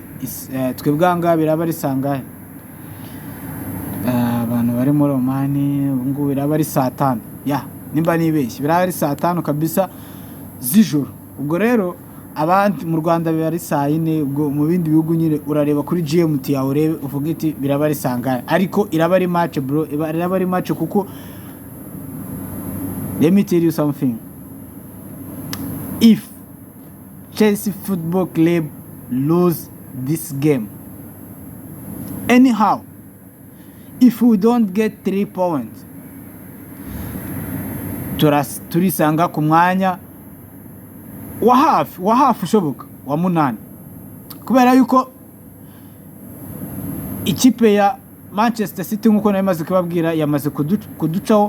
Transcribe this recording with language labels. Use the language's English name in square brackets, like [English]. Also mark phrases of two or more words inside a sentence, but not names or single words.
[Kinyarwanda] Twebwanga biraba risanga abantu bari muri Romani ngo biraba ari saa 5 nimba nibeshye biraba ari saa 5 kabisa z'ijoro. Ubwo rero abandi mu Rwanda bari saa 4, ubwo mu bindi bihugu nyine urareba kuri GMT yawe urebe uvuga iti biraba risanga, ariko iraba ari match bro, iraba ari match kuko [English] let me tell you something. If Chelsea Football Club lose this game anyhow, if we don't get 3 points [Kinyarwanda] turisanga ku mwanya wa hafi ushoboka wa 8, kubera yuko ikipe ya Manchester City nkuko namaze kubabwira yamaze kuducaho.